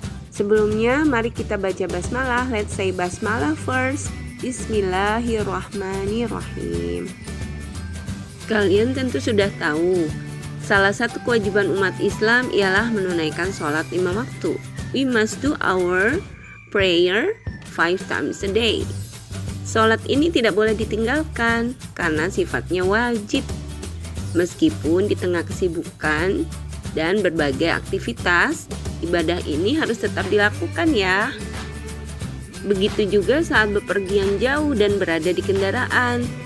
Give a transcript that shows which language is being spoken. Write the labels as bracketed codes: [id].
[id] Sebelumnya mari kita baca basmalah. [en] Let's say basmalah first. Bismillahirrahmanirrahim. [id] Kalian tentu sudah tahu, salah satu kewajiban umat Islam ialah menunaikan sholat 5 waktu. [en] We must do our prayer 5 times a day. [id] Sholat ini tidak boleh ditinggalkan karena sifatnya wajib. Meskipun di tengah kesibukan dan berbagai aktivitas, ibadah ini harus tetap dilakukan ya. Begitu juga saat bepergian jauh dan berada di kendaraan.